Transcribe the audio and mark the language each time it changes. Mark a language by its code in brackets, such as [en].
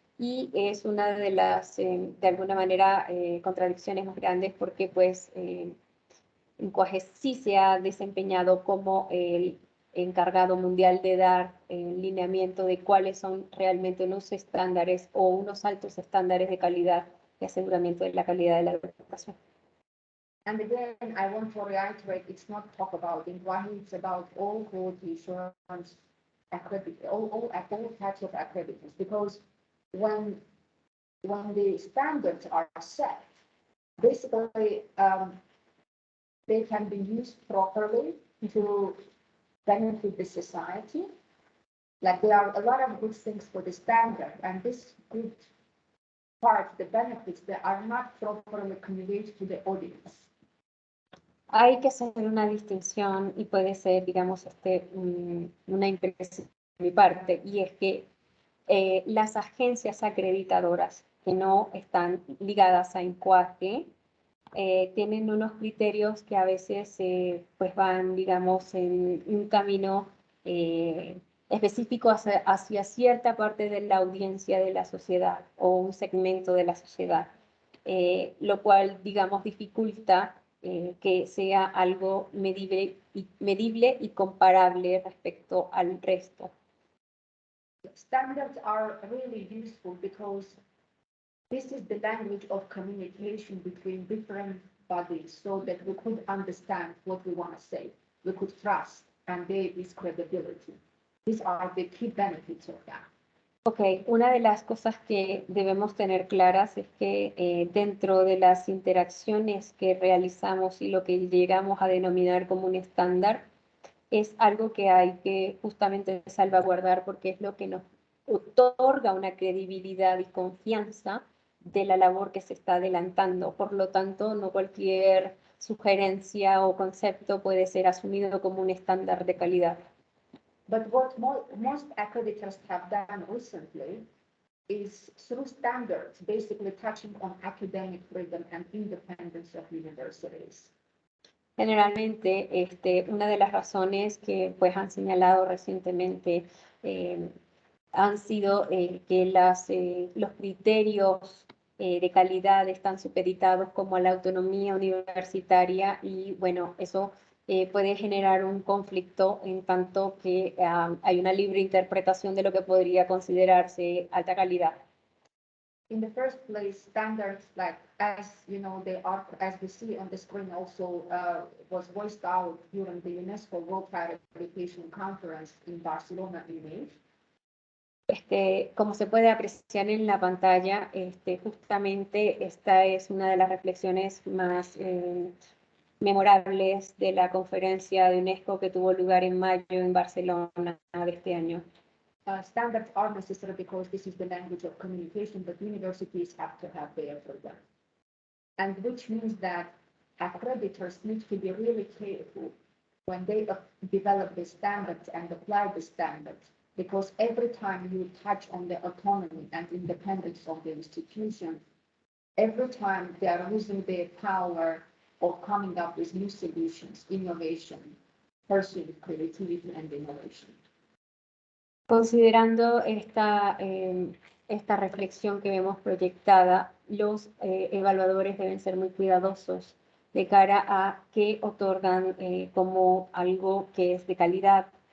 [es] Y es una de las, de alguna manera, contradicciones más grandes, porque pues INQAAHE sí se ha desempeñado como el encargado mundial de dar lineamiento de cuáles son realmente unos estándares o unos altos estándares de calidad de aseguramiento de la calidad de la educación. [en] And again, I want to reiterate, it's not talk about INQAAHE, it's about all quality assurance accreditors, all types of accreditors, because when the standards are set, basically they can be used properly to benefit the society. Like there are a lot of good things for the standard, and this good part, the benefits, that are not properly conveyed to the audience. [es] Hay que hacer una distinción, y puede ser, digamos, una impresión de mi parte, y es que las agencias acreditadoras que no están ligadas a INQAAHE tienen unos criterios que a veces pues van, digamos, en un camino en específico hacia cierta parte de la audiencia de la sociedad o un segmento de la sociedad, lo cual, digamos, dificulta que sea algo medible y comparable respecto al resto. [en] Standards are really useful because this is the language of communication between different bodies so that we could understand what we want to say. We could trust and there is credibility. These are the key benefits of that. [es] Ok, una de las cosas que debemos tener claras es que dentro de las interacciones que realizamos y lo que llegamos a denominar como un estándar, es algo que hay que justamente salvaguardar porque es lo que nos otorga una credibilidad y confianza de la labor que se está adelantando. Por lo tanto, no cualquier sugerencia o concepto puede ser asumido como un estándar de calidad. [en] But what most accreditors have done recently is through standards, basically touching on academic freedom and independence of universities. [es] Generalmente, una de las razones que pues, han señalado recientemente han sido que los criterios de calidad están supeditados como a la autonomía universitaria y bueno, eso puede generar un conflicto en tanto que hay una libre interpretación de lo que podría considerarse alta calidad. [en] In the first place, standards like, as you know, they are, as we see on the screen, also was voiced out during the UNESCO World Higher Education Conference in Barcelona in May. [es] Como se puede apreciar en la pantalla, justamente esta es una de las reflexiones más memorables de la conferencia de UNESCO que tuvo lugar en mayo en Barcelona de este año. [en] Standards are necessary because this is the language of communication, but universities have to have their freedom. And which means that accreditors need to be really careful when they develop the standards and apply the standards, because every time you touch on the autonomy and independence of the institution, every time they are losing their power of coming up with new solutions, innovation, pursuing creativity and innovation. [es] Considerando esta reflexión que vemos proyectada, los evaluadores deben ser muy cuidadosos de cara a qué otorgan como algo que es de calidad.